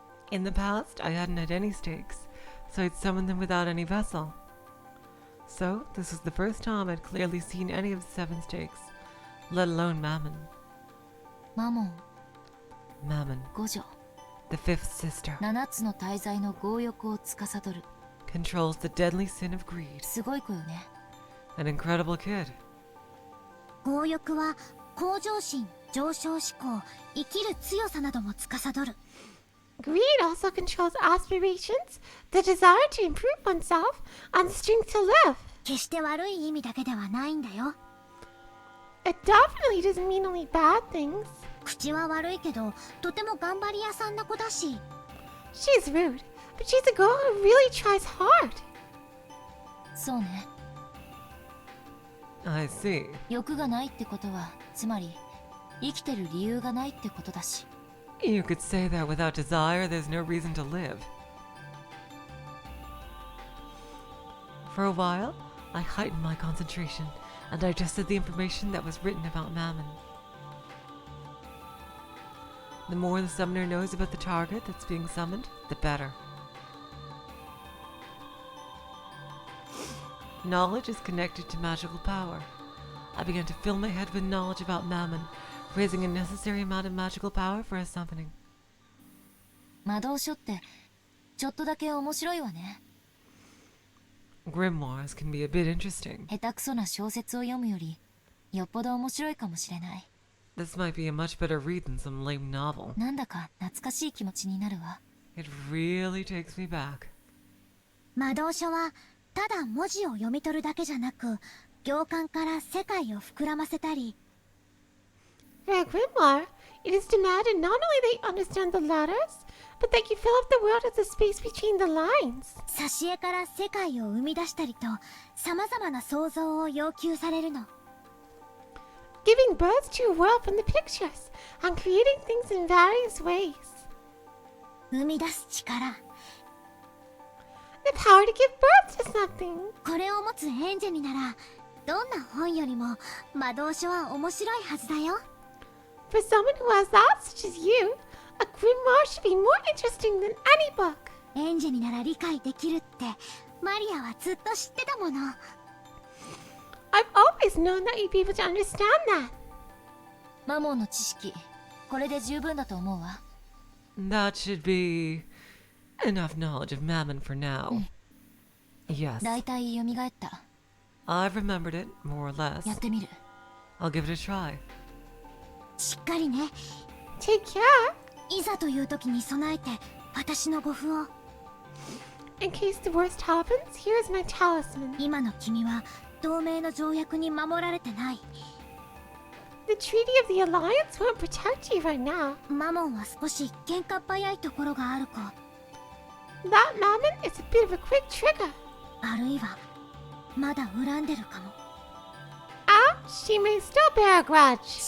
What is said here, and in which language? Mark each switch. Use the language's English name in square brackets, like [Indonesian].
[English] In the past, I hadn't had any stakes, so I'd summoned them without any vessel. So, this was the first time I'd clearly seen any of the 7 stakes, let alone Mammon. Mammon. Mammon. [Japanese] 五女。 [English] The 5th sister. [Japanese] 7つの大罪の強欲を司る。 [English] Controls the deadly sin of greed. [Japanese] すごい子よね。 [English] An incredible kid. [Japanese] 強欲は向上心、上昇志向、生きる強さなども司る。 [English] Greed also controls aspirations, the desire to improve oneself, and the strength to live. [Japanese] 決して悪い意味だけではないんだよ。 [English] It definitely doesn't mean only bad things. [Japanese] 口は悪いけど、とても頑張り屋さんな子だし。 [English] She's rude, but she's a girl who really tries hard. [Japanese] そうね。 [English] I see. [Japanese] 欲がないってことは、つまり生きてる理由がないってことだし。 [English] You could say that without desire, there's no reason to live. For a while, I heightened my concentration and digested the information that was written about Mammon. The more the summoner knows about the target that's being summoned, the better. Knowledge is connected to magical power. I began to fill my head with knowledge about Mammon, raising a necessary amount of magical power for his summoning. [Japanese] 魔導書ってちょっとだけ面白いわね。 [English] Grimoires can be a bit interesting. [Japanese] 下手くそな小説を読むよりよっぽど面白いかもしれない。 [English] This might be a much better read than some lame novel. [Japanese] なんだか懐かしい気持ちになるわ。 [English] It really takes me back. [Japanese] 魔導書はただ文字を読み取るだけじゃなく、行間から世界を膨らませたり。 [English] For a grimoire, it is demanded not only they understand the letters, but they can fill up the world with the space between the lines. [Japanese] 挿絵から世界を生み出したりと、様々な想像を要求されるの。 [English] Giving birth to a world from the pictures and creating things in various ways. [Japanese] 生み出す力。 [English] The power to give birth to something. [Japanese] これを持つエンジェになら、どんな本よりも魔導書は面白いはずだよ。 [English] For someone who has that, such as you, a grimoire should be more interesting than any book. [Japanese] エンジェになら理解できるってマリアはずっと知ってたもの。 [English] I've always known that you'd be able to understand that. [Japanese] マモンの知識、これで十分だと思うわ。 [English] That should be enough knowledge of Mammon for now. Yes. [Japanese] だいたい蘇った。 [English] I've remembered it, more or less. [Japanese] やってみる。 [English] I'll give it a try. [Japanese] しっかりね。 [English] Take care. [Japanese] いざという時に備えて私の護符を。 [English] In case the worst happens, here's my talisman. [Japanese] 今の君は同盟の条約に守られてない。 [English] The Treaty of the Alliance won't protect you right now. [Japanese] マモンは少し喧嘩っ早いところがある子。 [English] That Mammon is a bit of a quick trigger. [Japanese] あるいはまだ恨んでるかも。 [English] Ah, she may still bear a grudge.